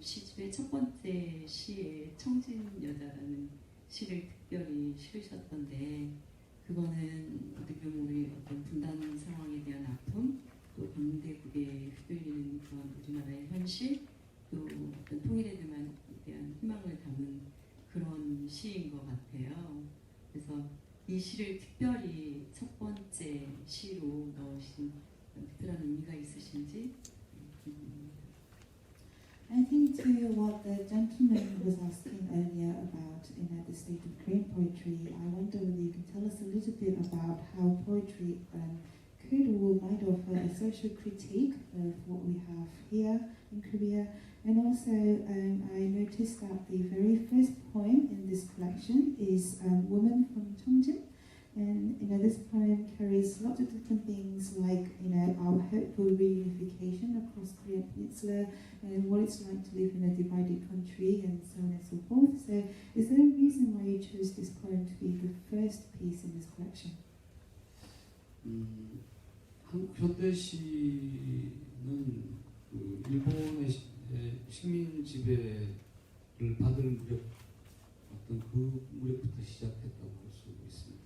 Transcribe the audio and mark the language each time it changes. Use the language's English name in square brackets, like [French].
[Korean] 시집의 첫 번째 시에 청진 여자라는 시를 특별히 실으셨던데 그거는 어떻게 보면 우리 어떤 분단 상황에 대한 아픔 또 강대국에 휘둘리는 그런 우리나라의 현실 또 어떤 통일에 대한 희망을 담은 그런 시인 것 같아요. 그래서 이 시를 특별히 첫 번째 시로 넣으신 특별한 의미가 있으신지 궁금합니다. [English] I think to what the gentleman was asking earlier about the state of Korean poetry, I wonder whether you can tell us a little bit about how poetry could or might offer a social critique of what we have here in Korea. And also, I noticed that the very first poem in this collection is Woman from Cheongjin. And this poem carries lots of different things like our hope for reunification across Korean Peninsula and what it's like to live in a divided country and so on and so forth. So is there a reason why you chose this poem to be the first piece in this collection? [Korean] 한국 현대시는 그 일본의 식민 지배를 받을 무렵 어떤 그 무렵부터 시작했다고 볼 수 있습니다.